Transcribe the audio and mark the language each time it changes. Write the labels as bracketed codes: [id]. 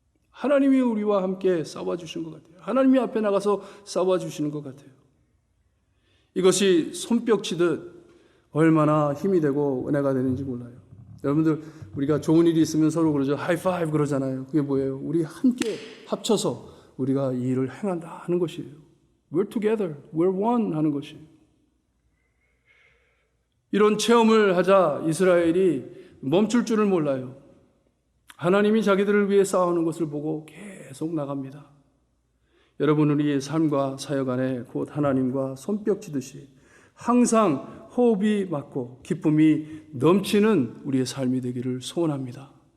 [ko] 하나님이 우리와 함께 싸워 주시는 것 같아요. 하나님이 앞에 나가서 싸워 주시는 것 같아요. 이것이 손뼉치듯 얼마나 힘이 되고 은혜가 되는지 몰라요. 여러분들, 우리가 좋은 일이 있으면 서로 그러죠. 하이파이브 그러잖아요. 그게 뭐예요? 우리 함께 합쳐서 우리가 이 일을 행한다 하는 것이에요. [en] We're together, we're one [ko] 하는 것이에요. 이런 체험을 하자 이스라엘이 멈출 줄을 몰라요. 하나님이 자기들을 위해 싸우는 것을 보고 계속 나갑니다. 여러분, 우리의 삶과 사역 안에 곧 하나님과 손뼉치듯이 항상 호흡이 맞고 기쁨이 넘치는 우리의 삶이 되기를 소원합니다.